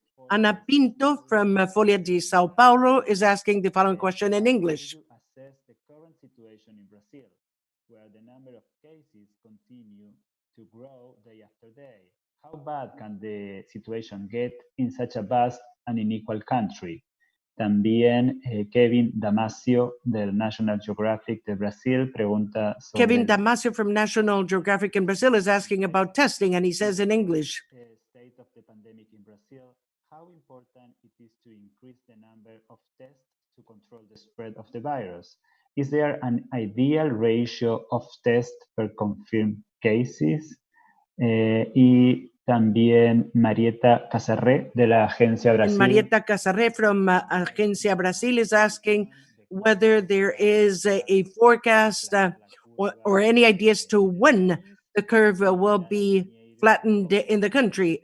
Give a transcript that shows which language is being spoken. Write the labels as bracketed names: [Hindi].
[English] Ana Pinto from Folha de Sao Paulo is asking the following question in English. Assess the current situation in Brazil, where the number of cases continue to grow day after day. How bad can the situation get in such a vast and unequal country? [Spanish] También Kevin Damasio del National Geographic de Brasil pregunta sobre [English] Kevin Damasio from National Geographic in Brazil is asking about testing, and he says in English, state of the pandemic in Brazil, how important it is to increase the number of tests to control the spread of the virus. Is there an ideal ratio of tests per confirmed cases? [Spanish] Y también Marieta Casarré de la Agencia Brasil. [English] And Marieta Casarré from Agencia Brasil is asking whether there is a forecast or any ideas to when the curve will be flattened in the country.